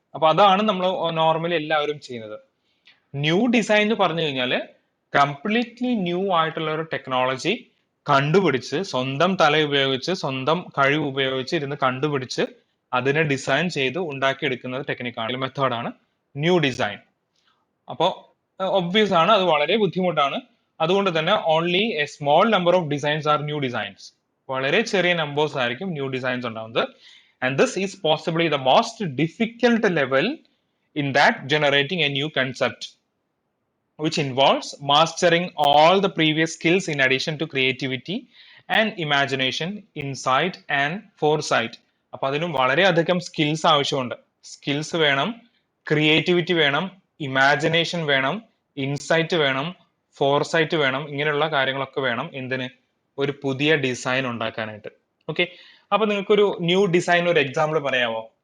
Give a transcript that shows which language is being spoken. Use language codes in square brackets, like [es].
[ml] അപ്പൊ അതാണ് നമ്മൾ നോർമലി എല്ലാവരും ചെയ്യുന്നത്. ന്യൂ ഡിസൈൻ എന്ന് പറഞ്ഞു കഴിഞ്ഞാൽ കംപ്ലീറ്റ്ലി ന്യൂ ആയിട്ടുള്ള ഒരു ടെക്നോളജി കണ്ടുപിടിച്ച്, സ്വന്തം തല ഉപയോഗിച്ച്, സ്വന്തം കഴിവ് ഉപയോഗിച്ച് ഇരുന്ന് കണ്ടുപിടിച്ച് അതിനെ ഡിസൈൻ ചെയ്ത് ഉണ്ടാക്കിയെടുക്കുന്നത് ടെക്നിക്കാണ്, മെത്തേഡാണ് ന്യൂ ഡിസൈൻ. അപ്പോൾ ഒബ്വിയസ് ആണ്, അത് വളരെ ബുദ്ധിമുട്ടാണ്. അതുകൊണ്ട് തന്നെ [en] Only a small number of designs are new designs. [ml] വളരെ ചെറിയ നമ്പേഴ്സ് ആയിരിക്കും ന്യൂ ഡിസൈൻസ് ഉണ്ടാവുന്നത്. [en] And this is possibly the most difficult level in that generating a new concept, which involves mastering all the previous skills in addition to creativity and imagination, insight and foresight. [ml] അപ്പൊ അതിനും വളരെയധികം skills ആവശ്യമുണ്ട്. Skills വേണം, creativity വേണം, imagination വേണം, insight വേണം, foresight വേണം. ഇങ്ങനെയുള്ള കാര്യങ്ങളൊക്കെ വേണം എന്തിന്? ഒരു പുതിയ ഡിസൈൻ ഉണ്ടാക്കാനായിട്ട്. ഓക്കെ. അപ്പൊ നിങ്ങൾക്കൊരു ന്യൂ ഡിസൈൻ ഒരു എക്സാമ്പിൾ പറയാമോ?